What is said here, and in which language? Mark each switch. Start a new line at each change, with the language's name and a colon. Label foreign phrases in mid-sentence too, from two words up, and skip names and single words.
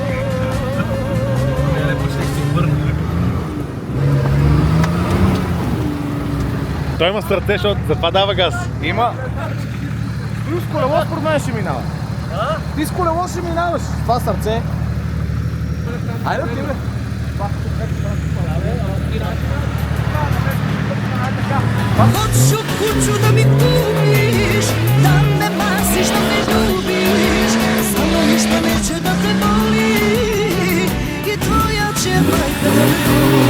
Bulgarian: Той има сърце, защото затова дава газ. Има. Ти с колело според мен ще минава. Ти с колело ще минаваш. Това сърце. Айде, ти бе.
Serbian: Hoću kuću da mi kupiš, da me masiš, da me ljubiš, samo ništa neće da te boli i tvoja će majka da me voli.